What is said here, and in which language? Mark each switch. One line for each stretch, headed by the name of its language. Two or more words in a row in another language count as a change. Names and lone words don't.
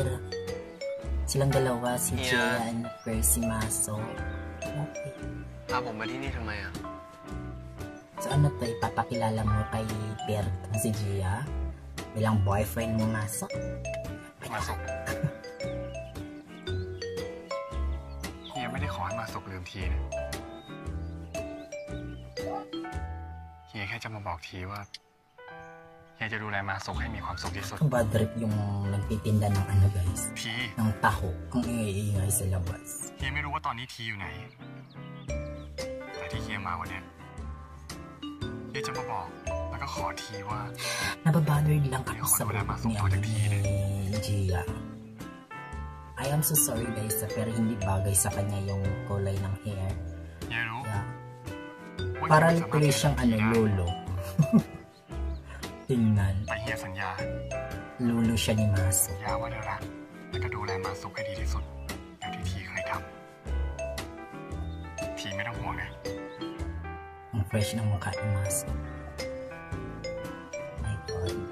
Filipino: Silang dalawa, si Gian, Per, si Maso. Okay.
Thai: พาผมมาที่นี่ทำไมอ่ะ
Filipino: So ano to, ipapakilala mo kay Per si Gia bilang boyfriend mo, Maso?
Thai: Masok เฮียไม่ได้ขอให้มาสกลืมทีนะเฮียแค่จะมาบอกทีว่าเฮียจะดูแลมาสกให้มีความสุขที่สุด
Filipino: Ang
English: bad trip
Filipino: yung nagtitinda ng ano guys,
Thai: ที
Filipino: ng taho, ang ingay sa labas.
Thai: เฮียไม่รู้ว่าตอนนี้ทีอยู่ไหนแต่ที่เฮียมาวันนี้เฮียจะมาบอกแล้วก็ขอทีว่า
Filipino: Nababothered lang ako sa buhok ni Gia.
English: I am so sorry guys,
Filipino: pero hindi bagay sa kanya yung kulay ng hair.
Thai: เฮียรู้ Yeah. ว่า
Filipino: Parang
Thai: เฮียไม่
Filipino: tuloy
Thai: สามารถ
Filipino: siyang lolo. Tingnan,
Thai: แต่เฮียสัญญา
Filipino: lolo siya ni Maso.
Thai: สัญญาว่าจะรักและก็ดูแลมาสุกให้ดีที่สุดอย่างที่ทีเคยทำทีไม่ต้องห่วงนะ
Filipino: Ang fresh ng mukha ni Maso.
English: My God.